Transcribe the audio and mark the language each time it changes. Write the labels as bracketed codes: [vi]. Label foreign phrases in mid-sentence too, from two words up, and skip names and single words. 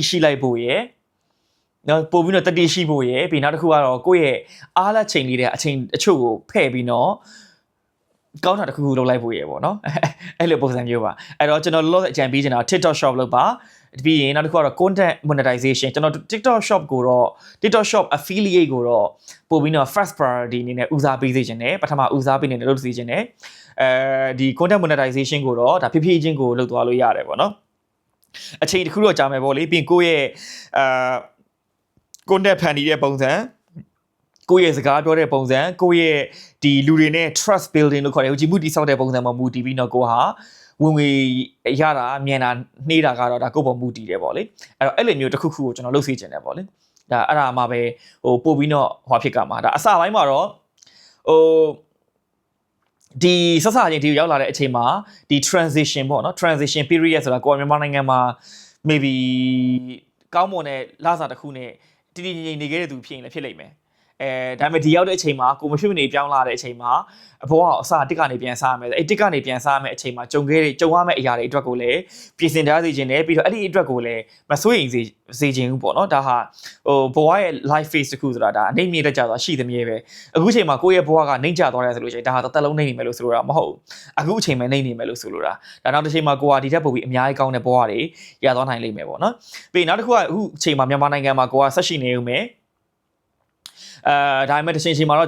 [my] ရှိလိုက်ဖို့ရယ်နော်ပို့ပြီးတော့တတိရှိဖို့ရယ်ပြီးနောက်တစ်ခုကတော့ကိုယ့်ရဲ့အားလက်ချိန်လေးတဲ့အချိန်အချို့ကိုဖဲ့ပြီး တော့ကောင်းတာတစ်ခုခုလုပ်လိုက်ဖို့ရယ်ပေါ့နော်အဲ့လိုပုံစံမျိုးပါအဲ့တော့ကျွန်တော်လောလောဆယ်အကြံပေးချင်တာ TikTok shop လုပ်ပါပြီးရင်နောက်တစ်ခုကတော့ [en] content monetization [my] ကျွန်တော် TikTok shop ကိုတော့ TikTok shop affiliate ကိုတော့ပို့ပြီးတော့ [en] first priority [my] အနေနဲ့ဦးစားပေးစေချင်တယ်ပထမဦးစားပေးနေတယ်လို့သိချင်တယ်ဒီ [en] content monetization [my] ကိုတော့ဒါဖြည်းဖြည်းချင်းကိုလုပ်သွားလို့ရတယ်ပေါ့နော်အချိန်တစ်ခုတော့ကြာမယ်ပေါ့လေပြီးရင်ကိုယ့်ရဲ့content ဖန်တီးတဲ့ပုံစံ ကိုယ့်ရဲ့စကားပြောတဲ့ပုံစံကိုယ့်ရဲ့ဒီလူတွေနဲ့ [en] trust building [my] လို့ခေါ်တယ်ယုံကြည်မှုတည်ဆောက်တဲ့ပုံစံမှာမူတည်ပြီးတော့ကိုဟာဝင်ငွေရတာမြင်တာနှေးတာကတော့ဒါကိုယ့်ပေါ်မူတည်တယ်ပေါ့လေအဲ့လိုမျိုးတစ်ခုခုကိုကျွန်တော်လုပ်စေချင်တယ်ပေါ့လေဒါအဲ့ဒါမှပဲပို့ပြီးတော့ဟောဖြစ်ကမှာဒါအစပိုင်းမှာတော့ဒီဆက်စချင်းဒီရောက်လာတဲ့အချိန်မှာဒီ transition ပေါ့နော် [en] transition period [my] ဆိုတာကိုမြန်မာနိုင်ငံမှာ maybe ကောင်းမွန်တဲ့လစာတစ်ခုနဲ့တည်တည်ငြိမ်နေခဲ့တဲ့သူဖြစ်ရင်လည်းဖြစ်လိမ့်မယ်ဒါပေမဲ့ဒီရောက်တဲ့အချိန်မှာကိုမဖြစ်မနေပြောင်းလာတဲ့အချိန်မှာအဘောကအစတစ်ကနေပြန်စားရမယ်အဲ့တစ်ကနေပြန်စားရမယ်အချိန်မှာကြုံရမယ့်အရာတွေအတွက်ကိုလည်းပြင်ဆင်ထားစေခြင်းနဲ့ပြီးတော့အဲ့ဒီအတွက်ကိုလည်း မစိုးရိမ်စေခြင်းဘူးပေါ့နော်ဒါဟာဘဝရဲ့ [en] life phase [my] တစ်ခုဆိုတာဒါအနေမြင့်တက်ကြသွားရှိသမျှပဲအခုချိန်မှာကိုယ့်ရဲ့ဘဝကနှိမ့်ကျသွားတယ်ဆိုလို့ရှိရင်ဒါဟာတစ်သက်လုံးနှိမ့်နေမယ်လို့ဆိုလိုတာမဟုတ်အခုအချိန်မှနှိမ့်နေမယ်လို့ဆိုလိုတာဒါနောက်တစ် ချိန်မှာကိုကဒီထက်ပိုပြီးအများကြီးကောင်းတဲ့ဘဝတွေရသွားနိုင်လိမ့်မယ်ပေါ့နော်ပြီးနောက်တစ်ခုကအခုအချိန်မှာမြန်မာနိုင်ငံမှာကိုကဆက်ရှိနေဦးမယ်ဒါပေမဲ့တစ်ချိန်ချိန်မှာတော့